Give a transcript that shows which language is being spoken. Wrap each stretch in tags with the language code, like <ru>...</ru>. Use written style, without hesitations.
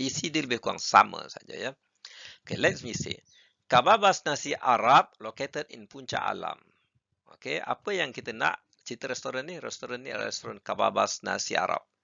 <ms>Isi dia lebih kurang sama saja, ya.</ms> <en>Okay, let me see. Kababas Nasi Arab located in Puncak Alam.</en> <ms>Okay, apa yang kita nak cerita restoran ni? Restoran ni adalah restoran Kababas Nasi Arab.</ms>